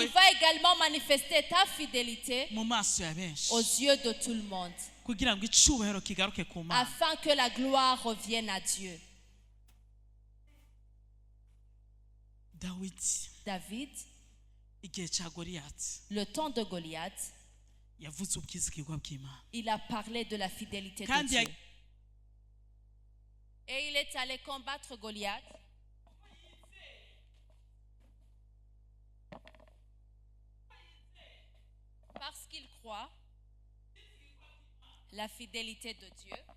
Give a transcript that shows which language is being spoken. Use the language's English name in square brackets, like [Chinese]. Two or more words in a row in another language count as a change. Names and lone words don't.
[French] il va également manifester ta fidélité [Rundi] mu maso ya benshi [French] aux yeux de tout le monde, [Rundi] kugira ngo icubahiro kigaruke ku mana [French] afin que la gloire revienne à Dieu. [Rundi] dawidi [French] David, [Rundi] igihe cya goriyati [French] le temps de Goliath, [Rundi] yavuze ubwizigirwa bw'imana [French] il a parlé de la fidélité de [Rundi] kandi [French] Dieu. Et il est allé combattre Goliath. Parce qu'il croit la fidélité de Dieu.